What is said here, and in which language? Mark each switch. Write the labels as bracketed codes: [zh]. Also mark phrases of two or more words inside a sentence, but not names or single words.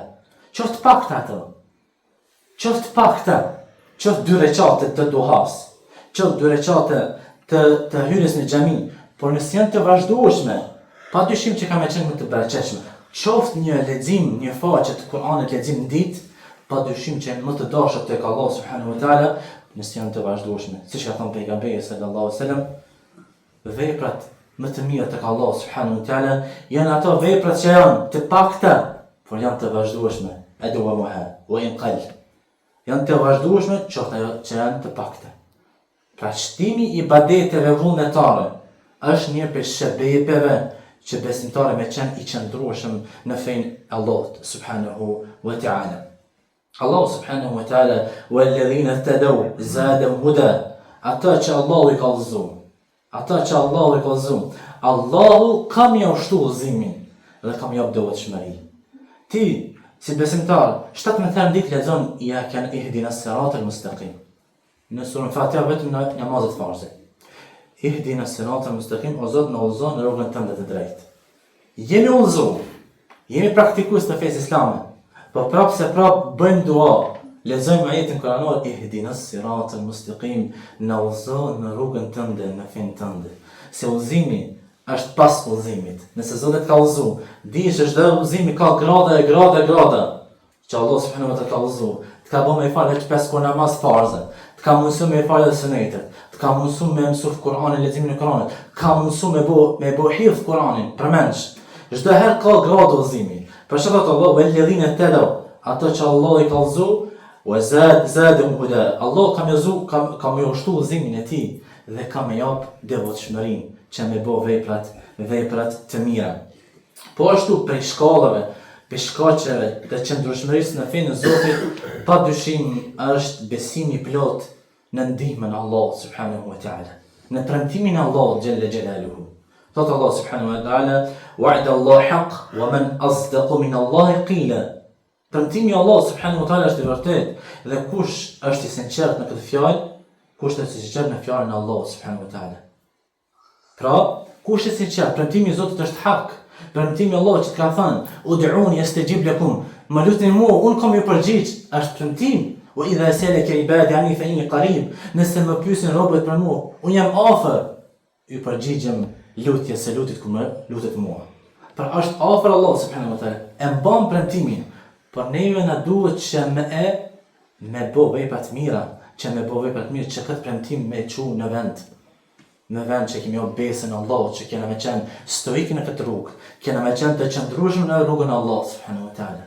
[sq] Qoftë pak ato. Qoftë pak ta. Qoftë 2 rekate të duhas. Qoftë 2 rekate të hyrjes në xhami, por nëse janë të vazhdueshme, padyshim që ka me qenë më të bereqetshme. Qoftë një lexim, një faqe të Kur'anit lexim në ditë, padyshim që janë më të dashur tek Allah [ar] سبحانه وتعالى, [sq] nëse janë të vazhdueshme. Siç ka thënë pejgamberi [ar] صلى الله عليه وسلم, [sq] veprat më të mira tek Allah [ar] سبحانه وتعالى [sq] janë ato veprat që janë të pakta, por janë të vazhdueshme. [ar] أدومها وإن قل. [sq] Janë të vazhdueshme, qoftë ajo që janë të pakta. Pra shtimi i ibadeteve vullnetare është një prej shërbejeve që besimtari me qenë i qëndrueshëm në fenë Allahut [ar] سبحانه وتعالى. الله سبحانه وتعالى والذين اهتدوا زادهم هدى. [sq] Ata që Allahu i ka udhëzu. Ata që Allahu i ka udhëzu. Allahu ka më ushtu udhëzimin dhe ka më jap devotshmëri. Ti si besimtar, 17 herë ditë lexon ja kan [ar] اهدنا الصراط المستقيم. [sq] Në surën Fatiha vetëm në namazet farze. [ar] اهدنا الصراط المستقيم, [sq] o Zot na udhëzon në rrugën tënde të drejtë. Jemi udhëzu, jemi praktikues të fesë islame, por prapë se prapë bëjmë dua, lexojmë ajetin kuranor, [ar] اهدنا الصراط المستقيم, [sq] na udhëzon në rrugën tënde, në fenë tënde. Se udhëzimi është pas udhëzimit. Nëse Zoti ka udhëzu, di se çdo udhëzimi ka grada. Që Allah [ar] سبحانه وتعالى [sq] ka udhëzu, të ka bëmë me fal vetë 5 kur namaz farze, të ka mësu me fal edhe sunetet, të ka mësu me mësu Kur'anin, leximin e Kur'anit, ka mësu me bo hifz Kur'anin, përmendsh. Çdo herë ka gradë udhëzimi. Për shkak të Allah [ar] والذين اهتدوا, [sq] ato që Allah i ka udhëzu, [ar] وزادهم هدى. [sq] Allah ka më ushtu udhëzimin e tij dhe ka më jap devotshmërinë që me bo veprat të mira. Po ashtu prej shkallave, për shkaqeve të qëndrueshmërisë në fenë e Zotit, padyshim është besimi plot në ndihmën e Allahut [ar] سبحانه وتعالى, [sq] në premtimin e Allahut [ar] جل جلاله. [sq] Thot Allah [ar] سبحانه وتعالى وعد الله حق ومن أصدق من الله قيلا. [sq] Premtimi i Allahut [ar] سبحانه وتعالى [sq] është i vërtetë dhe kush është i sinqert në këtë fjalë, kush është i sinqert në fjalën e Allahut [ar] سبحانه وتعالى. [sq] Pra, kush është i sinqert, premtimi i Zotit është hak. Premtimi i Allahut që të ka thënë, [ar] ادعوني أستجب لكم, [sq] më lutni mua, unë kam ju përgjigj, është premtim. [ar] وإذا سألك عبادي عني فإني قريب, [sq] nëse më pyesin robët për mua, unë jam afër, ju përgjigjem lutje se lutet kur më lutet mua. Pra është afër Allah [ar] سبحانه وتعالى, [sq] e mban premtimin, por neve na duhet që me bo vepra të mira, që këtë premtim me çu në vend. Në vend që kemi besën Allahut, që kena me qenë stoik në këtë rrugë, kena me qenë të qëndrueshëm në rrugën e Allahut [ar] سبحانه وتعالى.